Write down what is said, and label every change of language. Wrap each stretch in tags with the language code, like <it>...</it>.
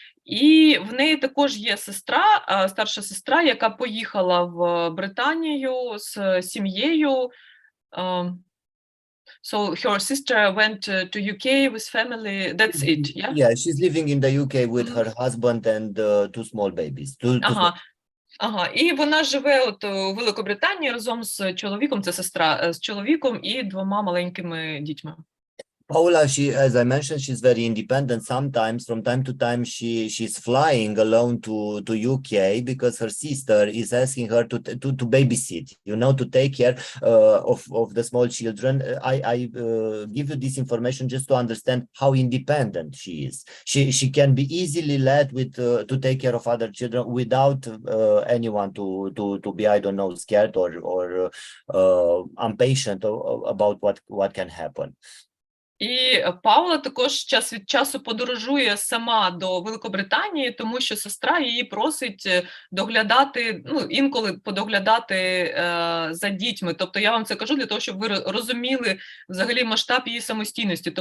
<uk>І в неї також є сестра, старша сестра, яка поїхала в Британію з сім'єю.</uk> <en>So her sister went to UK with family. That's it, yeah? Yeah, she's living in the UK with her husband and two small babies.</en> <uk>Ага, і вона живе от у Великобританії разом з чоловіком, це сестра, з чоловіком і двома маленькими дітьми.</uk> <en>Paula, as I mentioned, she's very independent. Sometimes, from time to time, she's flying alone to UK because her sister is asking her to babysit, to take care of the small children. I give you this information just to understand how independent she is. She can be easily led to take care of other children without anyone to be, I don't know, scared or impatient about what can happen.</en> <uk>І Паула також час від часу подорожує сама до Великобританії, тому що сестра її просить доглядати, інколи подоглядати за дітьми. Тобто я вам це кажу для того, щоб ви розуміли взагалі масштаб її самостійності.</uk>